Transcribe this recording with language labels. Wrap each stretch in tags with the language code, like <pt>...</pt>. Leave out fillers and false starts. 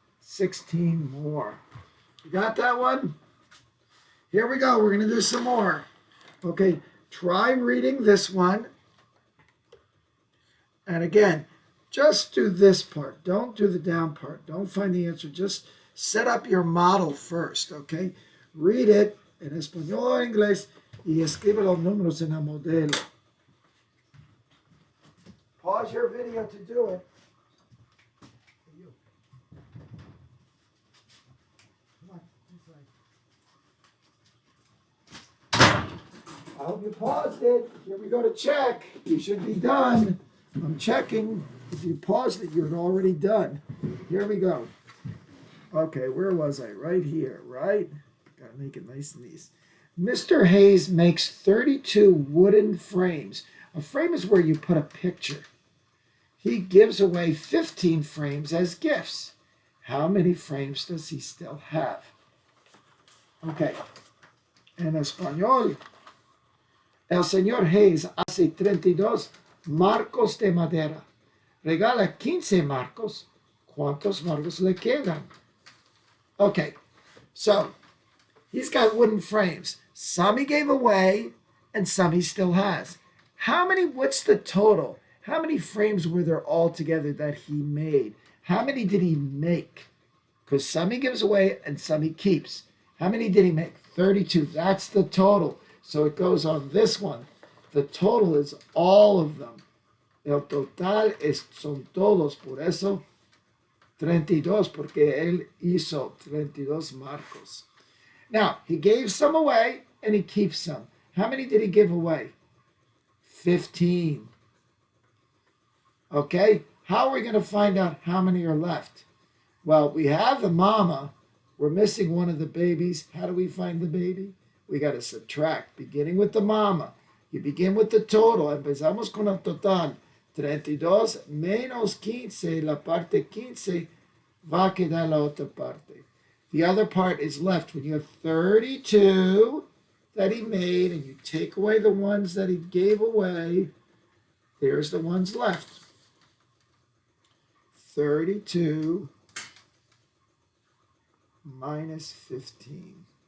<en>16 more. You got that one? Here we go. We're going to do some more. Okay, try reading this one. And again, just do this part. Don't do the down part. Don't find the answer. Just set up your model first, okay? Read it</en> <es>en español o en inglés y escribe los números en el modelo.</es> <en>Pause your video to do it. I hope you paused it. Here we go to check. You should be done. I'm checking. If you paused it, you're already done. Here we go. Okay, where was I? Right here, right? Gotta make it nice and easy. Mr. Hayes makes 32 wooden frames. A frame is where you put a picture. He gives away 15 frames as gifts. How many frames does he still have? Okay.</en> <es>En español, el señor Hayes hace 32 marcos de madera. Regala 15 marcos. ¿Cuántos marcos le quedan?</es> <en>Okay, so he's got wooden frames. Some he gave away and some he still has. What's the total? How many frames were there altogether that he made? How many did he make? Because some he gives away and some he keeps. How many did he make? 32. That's the total. So it goes on this one. The total is all of them.</en> <es>El total son todos. Por eso 32, porque él hizo 32 marcos.</es> <en>Now, he gave some away and he keeps some. How many did he give away? 15. Okay, how are we going to find out how many are left? Well, we have the mama. We're missing one of the babies. How do we find the baby? We got to subtract, beginning with the mama. You begin with the total.</en> <es>Empezamos con el total. 32 menos 15. La parte 15 va a quedar la otra parte.</es> <en>The other part is left. When you have 32 that he made and you take away the ones that he gave away, there's the ones left. 32 minus 15.</en>